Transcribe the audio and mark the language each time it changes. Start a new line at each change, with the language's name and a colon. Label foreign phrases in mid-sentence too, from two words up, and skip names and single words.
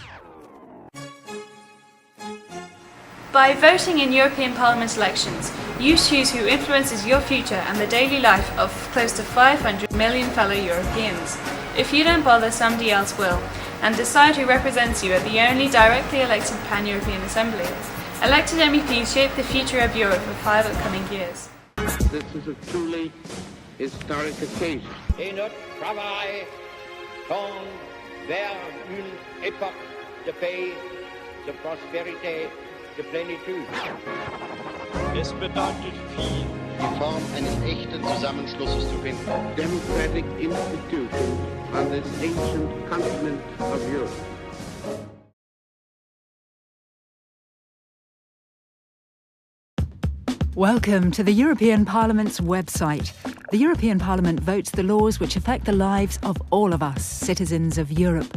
English: By voting in European Parliament elections, you choose who influences your future and the daily life of close to 500 million fellow Europeans. If you don't bother, somebody else will, and decide who represents you at the only directly elected Pan-European Assembly. Elected MEPs shape the future of Europe for 5 upcoming years. This is a truly historic occasion.
French: Et notre travail tend vers une époque de paix, de prospérité, de plénitude.
German: Es bedeutet viel, die Form eines echten Zusammenschlusses zu finden.
English: Democratic institutions on this ancient continent of Europe. Welcome to the European Parliament's website. The European Parliament votes the laws which affect the lives of all of us, citizens of Europe.